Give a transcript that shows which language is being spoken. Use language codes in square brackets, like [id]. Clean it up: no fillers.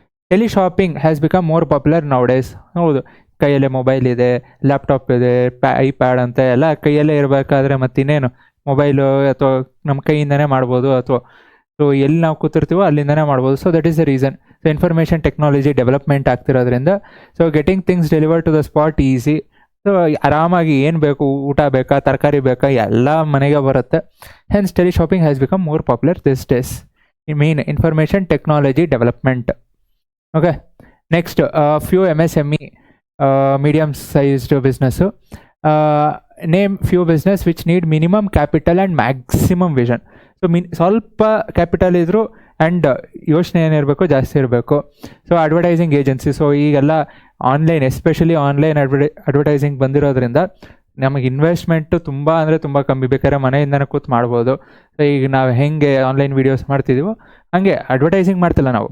[en] Teleshopping has become more popular nowadays. [kn] ಹೌದು, ಕೈಯಲ್ಲೇ mobile ಇದೆ, ಲ್ಯಾಪ್ಟಾಪ್ ಇದೆ, ಐಪ್ಯಾಡ್ ಅಂತ ಎಲ್ಲ ಕೈಯಲ್ಲೇ ಇರಬೇಕಾದ್ರೆ ಮತ್ತಿನ್ನೇನು ಮೊಬೈಲು ಅಥವಾ ನಮ್ಮ ಕೈಯಿಂದನೇ ಮಾಡ್ಬೋದು, ಅಥವಾ ಸೊ ಎಲ್ಲಿ ನಾವು ಕೂತಿರ್ತೀವೋ ಅಲ್ಲಿಂದನೇ ಮಾಡ್ಬೋದು. [en] So that is the reason. So information technology development [kn] ಆಗ್ತಿರೋದ್ರಿಂದ [en] So getting things deliver to the spot easy. [kn] So ಆರಾಮಾಗಿ ಏನು ಬೇಕು, ಊಟ ಬೇಕಾ, ತರಕಾರಿ ಬೇಕಾ, ಎಲ್ಲ ಮನೆಗೆ ಬರುತ್ತೆ. [en] Hence teleshopping has become more popular this days. mean information technology development. Okay, next, few MSME, medium sized business. Name few business which need minimum capital and maximum vision. [kn] So ಸ್ವಲ್ಪ capital ಇದ್ರು and ಯೋಚನೆ ಏನಿರಬೇಕು, ಜಾಸ್ತಿ ಇರಬೇಕು. So advertising agency. So ಈಗೆಲ್ಲ online, especially online advertising ಬಂದಿರೋದ್ರಿಂದ ನಮಗೆ investment ತುಂಬ ಅಂದರೆ ತುಂಬ ಕಮ್ಮಿ. ಬೇಕಾದ್ರೆ ಮನೆಯಿಂದನೇ ಕೂತು ಮಾಡ್ಬೋದು. ಸೊ ಈಗ ನಾವು ಹೆಂಗೆ ಆನ್ಲೈನ್ ವೀಡಿಯೋಸ್ ಮಾಡ್ತಿದ್ದೀವೋ ಹಾಗೆ ಅಡ್ವರ್ಟೈಸಿಂಗ್ ಮಾಡ್ತಿಲ್ಲ ನಾವು.